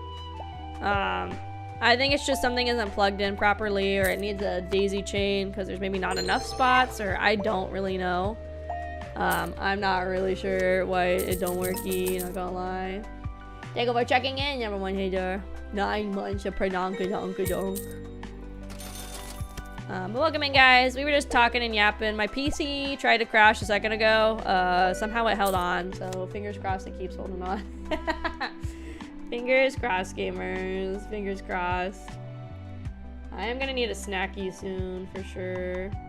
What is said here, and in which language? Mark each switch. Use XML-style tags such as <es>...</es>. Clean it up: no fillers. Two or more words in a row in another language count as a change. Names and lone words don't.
<en>I think it's just something isn't plugged in properly, or it needs a daisy chain because there's maybe not enough spots, or I don't really know. I'm not really sure why it don't worky, not gonna lie. Thank you for checking in, everyone. Hey there. 9 months of prank-a-donk-a-donk. But welcome in, guys. We were just talking and yapping. My PC tried to crash a second ago. Somehow it held on, so fingers crossed it keeps holding on. Fingers crossed, gamers. Fingers crossed. I am gonna need a snacky soon, for sure.</en>